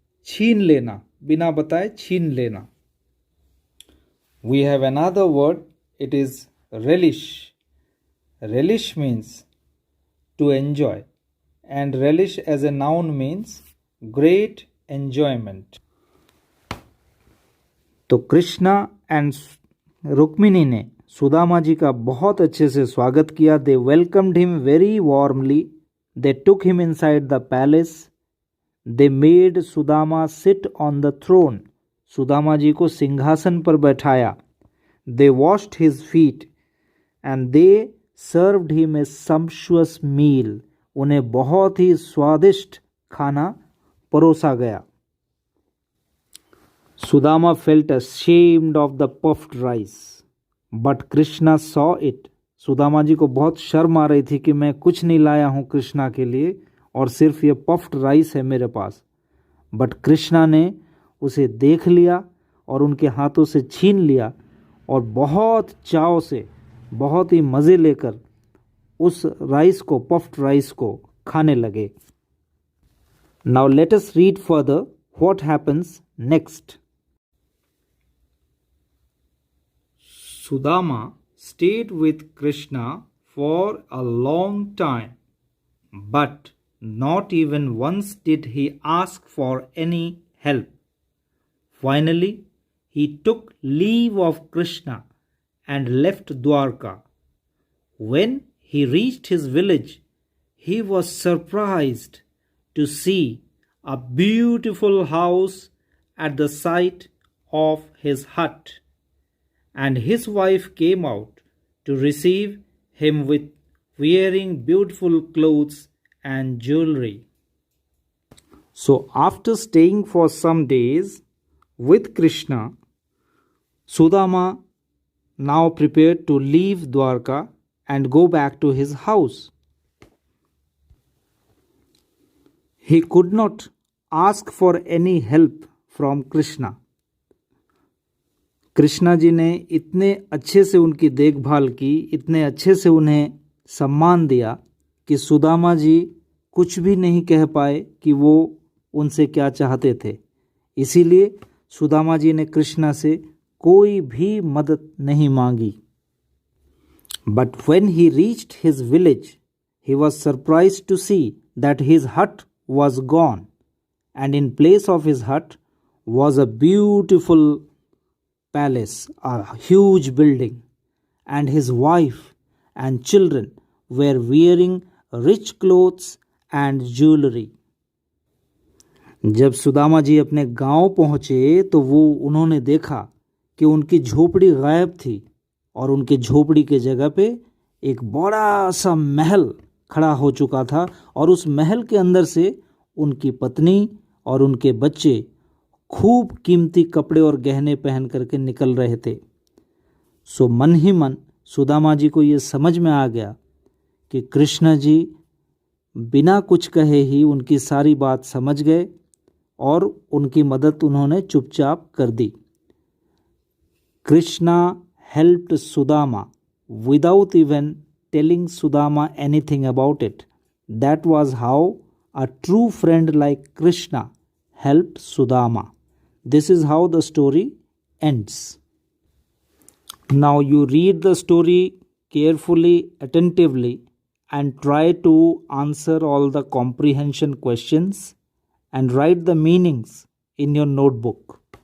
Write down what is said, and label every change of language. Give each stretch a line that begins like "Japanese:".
Hindi: छीन लेना, बिना बताए छीन लेना.
English: We have another word, it is relish. Relish means to enjoy, and relish as a noun means great enjoyment.
Hindi: तो कृष्णा एंड रुक्मिणी ने सुदामा जी का बहुत अच्छे से स्वागत किया.
English: They welcomed him very warmly. They took him inside the palace. They made Sudama sit on the throne.
Hindi: Sudama ji को सिंहासन पर बैठाया.
English: They washed his feet and they served him a sumptuous meal.
Hindi: उन्हें बहुत ही स्वादिष्ट खाना परोसा गया.
English: Sudama felt ashamed of the puffed rice, but Krishna saw it.
Hindi: Sudama ji को बहुत शर्म आ रही थी कि मैं कुछ नहीं लाया हूँ कृष्णा के लिए और सिर्फ ये पफ्ड राइस है मेरे पास. बट कृष्णा ने उसे देख लिया और उनके हाथों से छीन लिया और बहुत चाव से, बहुत ही मज़े लेकर उस राइस को, पफ्ड राइस को खाने लगे.
English: Now let us read further what happens next. Sudama stayed with Krishna for a long time, but not even once did he ask for any help. Finally, he took leave of Krishna and left Dwarka. When he reached his village, he was surprised to see a beautiful house at the side of his hut, and his wife came out to receive him with wearing beautiful clothes and jewelry. So, after staying for some days with Krishna, Sudama now prepared to leave Dwarka and go back to his house. He could not ask for any help from Krishna.
Hindi: Krishna ji ने इतने अच्छे से उनकी देखभाल की, इतने अच्छे से उन्हें सम्मान दिया कि सुदामा जी कुछ भी नहीं कह पाए कि वो उनसे क्या चाहते थे। इसीलिए सुदामा जी ने कृष्णा से कोई भी मदद नहीं मांगी।
English: But when he reached his village, he was surprised to see that his hut was gone, and in place of his hut was a beautiful palace, a huge building, and his wife and children were wearing rich clothes and jewelry.
Hindi: जब सुदामा जी अपने गांव पहुंचे तो उन्होंने देखा कि उनकी झोपड़ी गायब थी और उनके झोपड़ी के जगह पे एक बड़ा सा महल खड़ा हो चुका था, और उस महल के अंदर से उनकी पत्नी और उनके बच्चे खूब कीमती कपड़े और गहने पहन करके निकल रहे थे। सो मन ही मन सुदामा जी को ये समझ में आ गया कि कृष्ण जी बिना कुछ कहे ही उनकी सारी बात समझ गए और उनकी मदद उन्होंने चुपचाप कर दी।
English: Krishna helped Sudama without even telling Sudama anything about it. That was how a true friend like Krishna helped Sudama. This is how the story ends. Now you read the story carefully, attentively, and try to answer all the comprehension questions and write the meanings in your notebook.